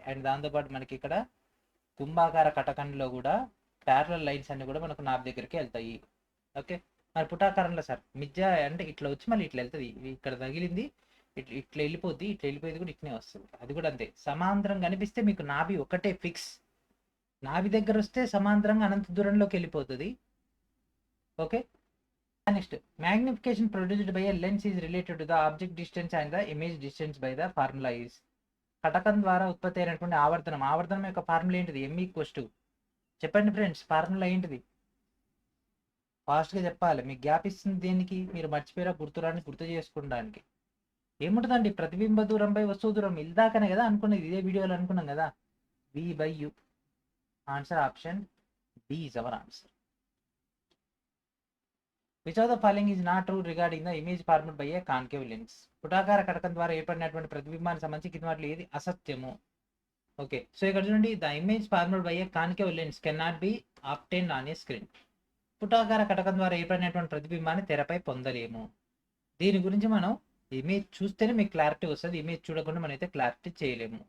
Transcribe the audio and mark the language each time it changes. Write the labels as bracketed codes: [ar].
[te] And దాంతోపాటు మనకి ఇక్కడ కుంభాకార కటకంలో కూడా ప్యారలల్ లైన్స్ అన్ని కూడా మనకు నాభి దగ్గరికి వెళ్తాయి. ఓకే, మరి పుటాకారంలో సార్ మిథ్య అంటే ఇట్లా వచ్చి మళ్ళీ ఇట్లా వెళ్తుంది, ఇక్కడ తగిలింది ఇట్లా వెళ్ళిపోద్ది, ఇట్లా వెళ్ళిపోయేది కూడా ఇట్లనే వస్తుంది. అది కూడా అంతే, సమాంతరం కనిపిస్తే మీకు నాభి ఒకటే ఫిక్స్. నాభి దగ్గర వస్తే సమాంతరంగా అనంత దూరంలోకి వెళ్ళిపోతుంది. [en] Okay, next, magnification produced by a lens is related to the object distance and the image distance by the formula is. [te] కటకం ద్వారా ఉత్పత్తి అయినటువంటి ఆవర్తనం యొక్క ఫార్ములా ఏంటిది? M ఈక్వల్స్ టు, చెప్పండి ఫ్రెండ్స్, ఫార్ములా ఏంటిది? ఫాస్ట్గా చెప్పాలి, మీకు గ్యాప్ ఇస్తుంది దేనికి? మీరు మర్చిపోయారా గుర్తు చేసుకోవడానికి. ఏముంటుందండి? ప్రతిబింబ దూరం బై వస్తువు దూరం. ఇల్దాకనే కదా అనుకున్నది, ఇదే వీడియోలో అనుకున్నాం కదా, V/U. [en] Answer option B is our answer. Which of the following is not true regarding the image formed by a concave lens? [te] పుటాకార కటకం ద్వారా ఏర్పడినటువంటి ప్రతిబింబానికి సంబంధించి కింద వాటిలో ఏది అసత్యము? [en] okay, so [te] ఇక్కడ చూడండి, [en] The image formed by a concave lens can not be obtained on a screen. [te] పుటాకార కటకం ద్వారా ఏర్పడినటువంటి ప్రతిబింబాన్ని తెరపై పొందలేము. దీని గురించి మనం ఇమేజ్ చూస్తేనే మీకు క్లారిటీ వస్తుంది, ఇమేజ్ చూడకుండా మనం అయితే క్లారిటీ చేయలేము.